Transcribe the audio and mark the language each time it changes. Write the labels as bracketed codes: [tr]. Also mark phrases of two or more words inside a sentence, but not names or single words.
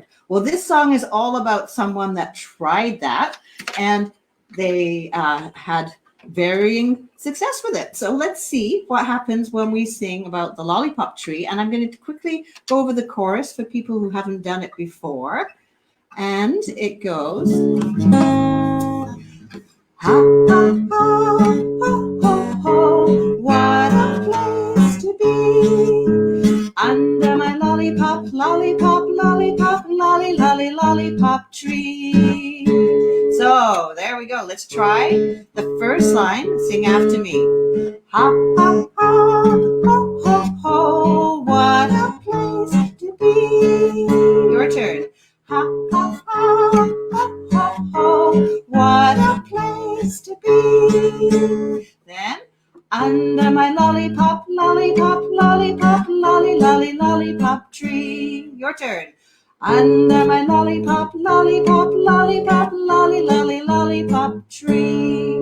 [en] Well, this song is all about someone that tried that, and they had varying success with it. So let's see what happens when we sing about the lollipop tree. And I'm going to quickly go over the chorus for people who haven't done it before. And it goes, ha, ha, ha, ho, ho, ho, what a place to be, under my lollipop, lollipop, lollipop, lolly, lolly, lollipop tree. So there we go. Let's try the first line. Sing after me. Ha, ha, ha, ho, ho, ho, what a place to be. Your turn. Ha, ha, ha, ho, ho, ho, what a place to be. Then, under my lollipop, lollipop, lollipop, lolly, lolly, lollipop tree. Your turn. Under my lollipop, lollipop, lollipop, lolly, lolly, lollipop tree.